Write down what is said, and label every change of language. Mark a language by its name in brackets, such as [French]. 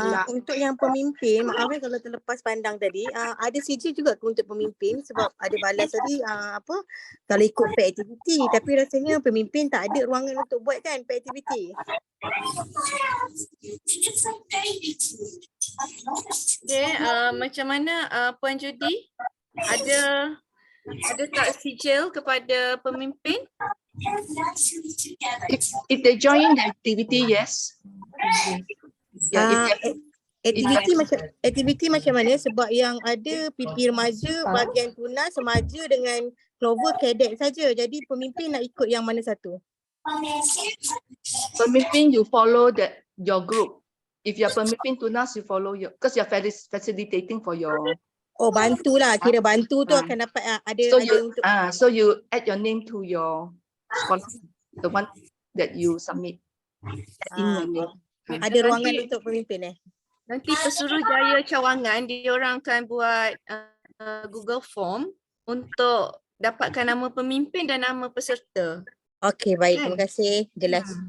[Malay] Untuk yang pemimpin, maaf kalau terlepas pandang tadi, ada CJ juga ke untuk pemimpin sebab ada balas tadi kalau ikut paid activity, tapi rasanya pemimpin tak ada ruangan untuk buat kan paid activity. Okay, macam mana Puan Judy? Ada tak sijil kepada pemimpin? [English] If they join the activity, yes. [Malay] Aktiviti macam mana sebab yang ada PP remaja, bahagian Tunas, remaja dengan Clover cadet saja. Jadi pemimpin nak ikut yang mana satu? [English] Pemimpin you follow your group. If you're pemimpin Tunas, you follow your, because you're facilitating for your [Malay] Oh, bantulah. Kira bantu tu akan dapat ada untuk [English] So you add your name to your scholarship, the one that you submit. In your name. [Malay] ada ruangan untuk pemimpin Nanti Pesuruhjaya Cawangan diorang akan buat Google Form untuk dapatkan nama pemimpin dan nama peserta. Okey, baik. Terima kasih. Jelas.